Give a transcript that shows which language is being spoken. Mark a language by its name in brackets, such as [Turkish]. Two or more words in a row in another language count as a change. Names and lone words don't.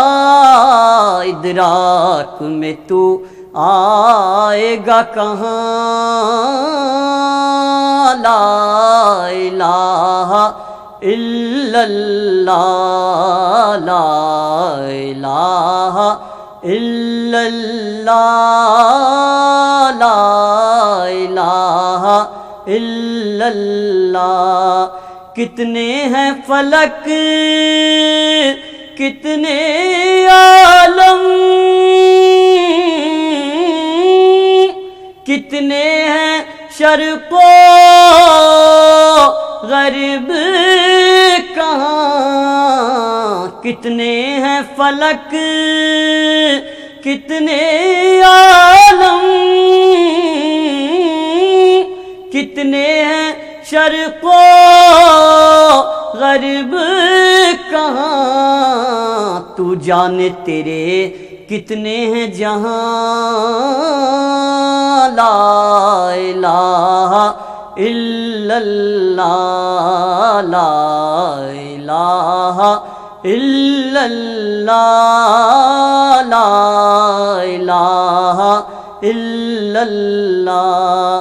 [Urdu] ادراک میں تو آئے گا کہاں، [Arabic] لا الہ الا اللہ، لا الہ الا اللہ، لا الہ الا اللہ. [Urdu] کتنے ہیں فلک، کتنے عالم، کتنے ہیں شرق و غرب کہاں. کتنے ہیں فلک، کتنے عالم، کتنے ہیں شرق و غرب کہاں. تو جانے تیرے کتنے ہیں جہاں، [Arabic] لا الہ الا اللہ، لا الہ الا اللہ، لا الہ الا اللہ.